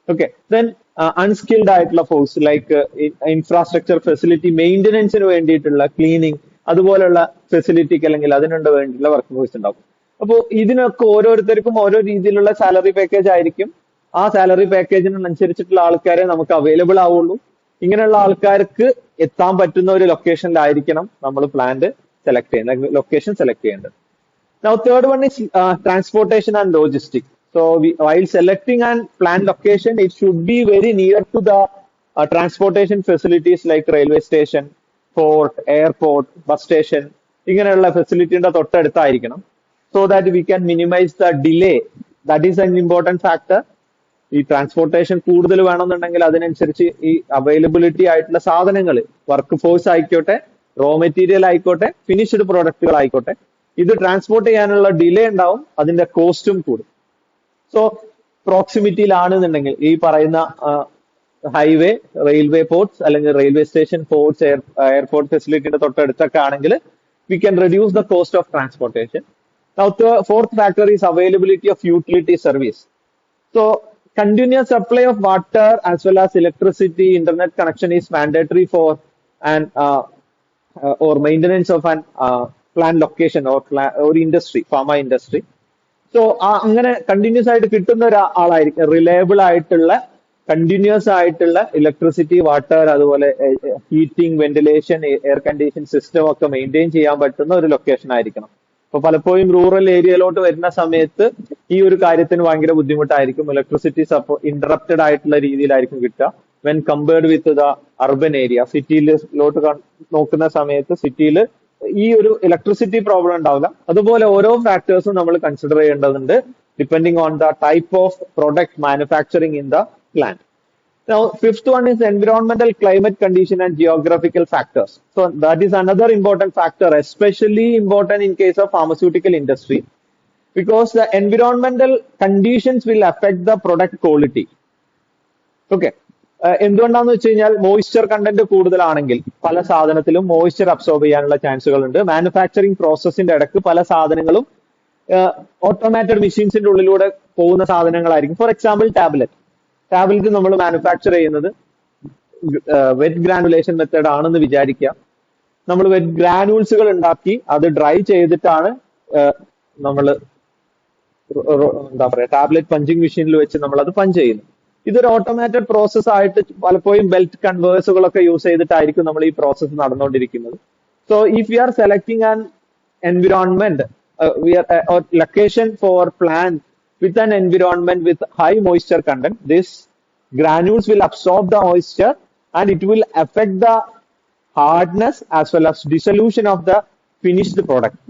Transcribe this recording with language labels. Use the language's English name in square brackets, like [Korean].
[Malayalam] Okay, then unskilled ആയിട്ടുള്ള force like infrastructure facility മെയിൻ്റനൻസിന് വേണ്ടിയിട്ടുള്ള cleaning അതുപോലുള്ള ഫെസിലിറ്റിക്ക് അല്ലെങ്കിൽ അതിനുണ്ട് വേണ്ടിയിട്ടുള്ള വർക്ക് ഫോഴ്സ് ഉണ്ടാവും. അപ്പോൾ ഇതിനൊക്കെ ഓരോരുത്തർക്കും ഓരോ രീതിയിലുള്ള സാലറി പാക്കേജ് ആയിരിക്കും. ആ സാലറി പാക്കേജിനനുസരിച്ചിട്ടുള്ള ആൾക്കാരെ നമുക്ക് അവൈലബിൾ ആവുള്ളൂ. ഇങ്ങനെയുള്ള ആൾക്കാർക്ക് എത്താൻ പറ്റുന്ന ഒരു ലൊക്കേഷനിലായിരിക്കണം നമ്മൾ പ്ലാന്റ് സെലക്ട് ചെയ്യുന്നത്, ലൊക്കേഷൻ സെലക്ട് ചെയ്യേണ്ടത്. [English] Now third one is transportation and logistics. So while selecting and plan location, it should be very near to the transportation facilities like railway station, port, airport, bus station. [Malayalam] ഇങ്ങനെയുള്ള ഫെസിലിറ്റിയുടെ തൊട്ടടുത്തായിരിക്കണം. [English] So that we can minimize the delay. That is an important factor. [Malayalam] ഈ transportation കൂടുതൽ വേണമെന്നുണ്ടെങ്കിൽ അതിനനുസരിച്ച് ഈ availability ആയിട്ടുള്ള സാധനങ്ങൾ, work force ആയിക്കോട്ടെ, raw material ആയിക്കോട്ടെ, ഫിനിഷ്ഡ് പ്രോഡക്റ്റുകൾ ആയിക്കോട്ടെ, ഇത് ട്രാൻസ്പോർട്ട് ചെയ്യാനുള്ള ഡിലേ ഉണ്ടാവും, അതിന്റെ കോസ്റ്റും കൂടും. സോ പ്രോക്സിമിറ്റിയിലാണെന്നുണ്ടെങ്കിൽ ഈ പറയുന്ന ഹൈവേ, റെയിൽവേ പോർട്ട്സ് അല്ലെങ്കിൽ റെയിൽവേ സ്റ്റേഷൻ, പോർട്ട്സ്, എയർപോർട്ട് ഫെസിലിറ്റിയുടെ തൊട്ടടുത്തൊക്കെ ആണെങ്കിൽ [English] We can reduce the cost of transportation. Now fourth factor is availability of utility service. So continuous supply of water as well as electricity, internet connection is mandatory for an or maintenance of an plant location or industry, pharma industry. [Malayalam] So അങ്ങനെ continuous ആയിട്ട് കിട്ടുന്ന ഒരാളായിരിക്കും reliable ആയിട്ടുള്ള continuous ആയിട്ടുള്ള electricity, water, അതുപോലെ heating, ventilation, air condition system ഒക്കെ maintain ചെയ്യാൻ പറ്റുന്ന ഒരു ലൊക്കേഷൻ ആയിരിക്കണം. അപ്പൊ പലപ്പോഴും റൂറൽ ഏരിയയിലോട്ട് വരുന്ന സമയത്ത് ഈ ഒരു കാര്യത്തിന് ഭയങ്കര ബുദ്ധിമുട്ടായിരിക്കും. ഇലക്ട്രിസിറ്റി ഇന്ററപ്റ്റഡ് ആയിട്ടുള്ള രീതിയിലായിരിക്കും കിട്ടുക [English] When compared with the urban area. [Malayalam] സിറ്റിയിലോട്ട് നോക്കുന്ന സമയത്ത് സിറ്റിയിൽ ഈ ഒരു ഇലക്ട്രിസിറ്റി പ്രോബ്ലം ഉണ്ടാവില്ല. അതുപോലെ ഓരോ ഫാക്ടേഴ്സും നമ്മൾ കൺസിഡർ ചെയ്യേണ്ടതുണ്ട് [English] Depending on the type of product manufacturing in the plant. Now, fifth one is environmental, climate condition and geographical factors. So that is another important factor, especially important in case of pharmaceutical industry, because the environmental conditions will affect the product quality. Okay. [Malayalam] എന്തുകൊണ്ടാന്ന് വെച്ച് കഴിഞ്ഞാൽ moisture content കൂടുതലാണെങ്കിൽ പല സാധനത്തിലും moisture absorb ചെയ്യാനുള്ള ചാൻസുകൾ ഉണ്ട്. Manufacturing പ്രോസസ്സിന്റെ ഇടയ്ക്ക് പല സാധനങ്ങളും automated മെഷീൻസിന്റെ ഉള്ളിലൂടെ പോകുന്ന സാധനങ്ങളായിരിക്കും. ഫോർ എക്സാമ്പിൾ ടാബ്ലറ്റ് നമ്മൾ മാനുഫാക്ചർ ചെയ്യുന്നത് വെറ്റ് ഗ്രാനുലേഷൻ മെത്തേഡ് ആണെന്ന് വിചാരിക്കുക. നമ്മൾ വെറ്റ് ഗ്രാനുൾസുകൾ ഉണ്ടാക്കി അത് ഡ്രൈ ചെയ്തിട്ടാണ് നമ്മൾ എന്താ പറയാ ടാബ്ലറ്റ് പഞ്ചിങ് മെഷീനിൽ വെച്ച് നമ്മൾ അത് പഞ്ച് ചെയ്യുന്നു. ഇതൊരു ഓട്ടോമാറ്റഡ് പ്രോസസ് ആയിട്ട് പലപ്പോഴും ബെൽറ്റ് കൺവേഴ്സുകളൊക്കെ യൂസ് ചെയ്തിട്ടായിരിക്കും നമ്മൾ ഈ പ്രോസസ്സ് നടന്നുകൊണ്ടിരിക്കുന്നത്. [English] So if you are selecting an environment location for plant with an environment with high moisture content, this granules will absorb the moisture and it will affect the hardness as well as dissolution of the finished product.